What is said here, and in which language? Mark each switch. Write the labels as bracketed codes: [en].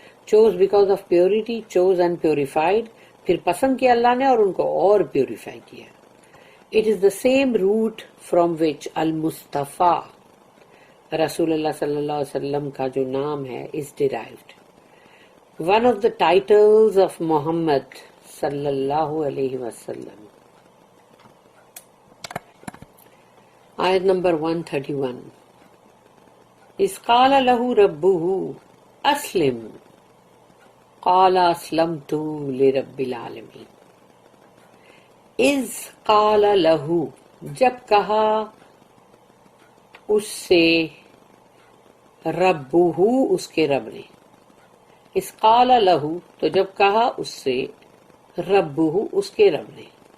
[en] Chose because of purity, chose and purified. [ur] پھر پسند کیا اللہ نے اور ان کو اور پیوریفائی کیا. [en] It is the same root from which [ur] المصطفیٰ رسول اللہ صلی اللہ علیہ وسلم کا جو نام ہے [en] is derived. One of the titles of Muhammad صلی اللہ علیہ وسلم. [ur] آیت نمبر 131. [ar] اذ قال له ربه اسلم قال اسلمت لرب العالمین. اذ قال له [ur] جب کہا اس سے ربہ اس کے رب نے. [ar] اذ قال له [ur] تو جب کہا اس سے ربہ اس کے رب نے.